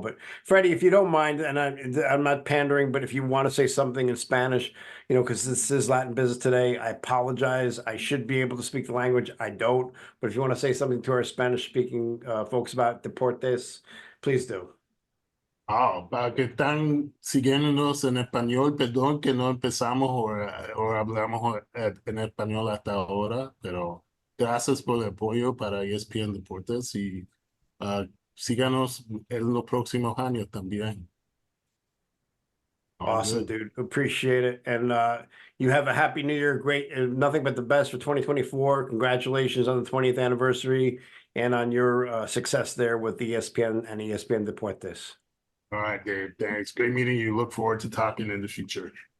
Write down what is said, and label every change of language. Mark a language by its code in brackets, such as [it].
[en] But Freddie, if you don't mind, and I'm not pandering, but if you want to say something in Spanish, you know, because this is Latin business today, I apologize. I should be able to speak the language. I don't. But if you want to say something to our Spanish speaking folks about Deportes, please do. [es] Ah, para que están siguiéndonos en español, perdón que no empezamos o hablamos en español hasta ahora, pero gracias por el apoyo para ESPN Deportes y ah, síganos en los próximos años también. [en] All Awesome, good. dude. Appreciate it. And you have a happy new year. Great. Nothing but the best for 2024. Congratulations on the 20th anniversary and on your success there with ESPN and ESPN Deportes. All right, Dave. Thanks. Great meeting you. Look forward to talking in the future.